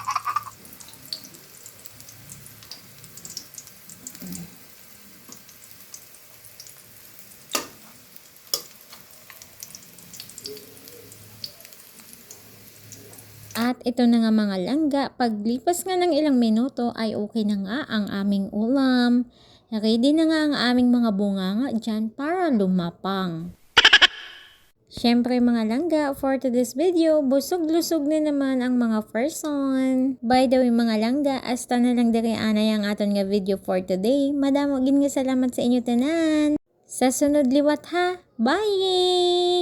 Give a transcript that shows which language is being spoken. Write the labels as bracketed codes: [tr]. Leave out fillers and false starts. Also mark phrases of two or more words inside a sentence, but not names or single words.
[tl] At ito na nga mga langga, paglipas nga ng ilang minuto ay okay na nga ang aming ulam. Ready na nga ang aming mga bunganga dyan para lumapang. Syempre mga langga, [en] for today's video, [tl] busog-lusog na naman ang mga person. [en] By the way [hil] mga langga, hasta na lang diri anay ang aton nga video [en] for today. [hil] Madamo gid nga salamat sa inyo tanan. Sa sunod liwat ha. Bye!